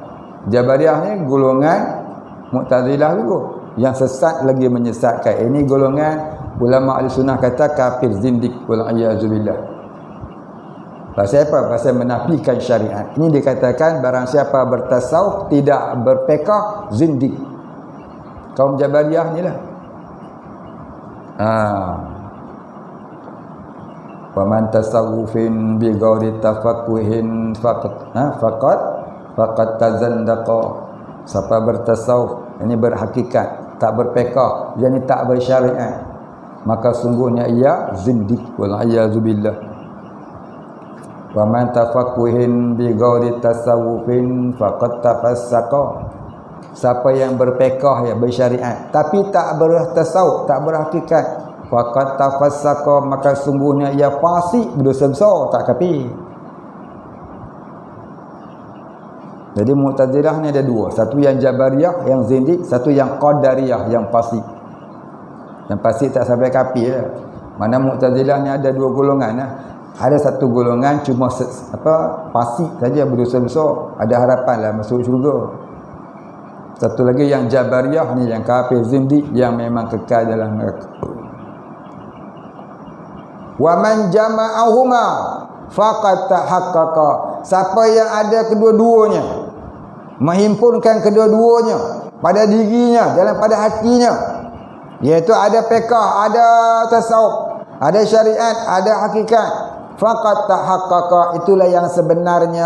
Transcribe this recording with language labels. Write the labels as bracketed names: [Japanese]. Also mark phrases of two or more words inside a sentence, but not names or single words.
[Malay] Jabariyah ni golongan Mu'tazilah juga yang sesat lagi menyesatkan. Ini golongan ulama al-sunnah kata kafir, zindik, wal-a'yazubillah. Pasal apa? Pasal menafikan syariat. Ini dikatakan barang siapa bertasawuf tidak berfiqh, zindik. Kaum Jabariyah ni lah. [Arabic] ومن تصوف بغير تفقه فقد تزندق. [Malay] Siapa bertasawuf, ini berhakikat, tak berfiqh, yakni tak bersyariat, maka sungguhnya ia zindik, [Arabic] والعياذ بالله. ومن تفقه بغير تصوف فقد تفسق. [Malay] Siapa yang berfiqh, yang bersyariat, tapi tak bertasawuf, tak berhakikat, [Arabic] فقد تفسق, [Malay] maka sungguhnya ia fasik, berdosa besar, tak kafir. Jadi Mu'tazilah ni ada dua. Satu yang Jabariyah, yang zindik. Satu yang Qadariyah, yang fasik. Yang fasik tak sampai kafir lah. Mana Mu'tazilah ni ada dua golongan lah. Ada satu golongan cuma fasik saja, berdosa besar, ada harapan lah masuk syurga. Satu lagi yang Jabariyah ni, yang kafir zindik, yang memang kekal dalam neraka. [Arabic] ومن جمعهما فقد تحقق. [Malay] Siapa yang ada kedua-duanya, menghimpunkan kedua-duanya pada dirinya, dalam pada hatinya, iaitu ada fiqh, ada tasawuf, ada syariat, ada hakikat, [Arabic] فقد تحقق, [Malay] itulah yang sebenarnya.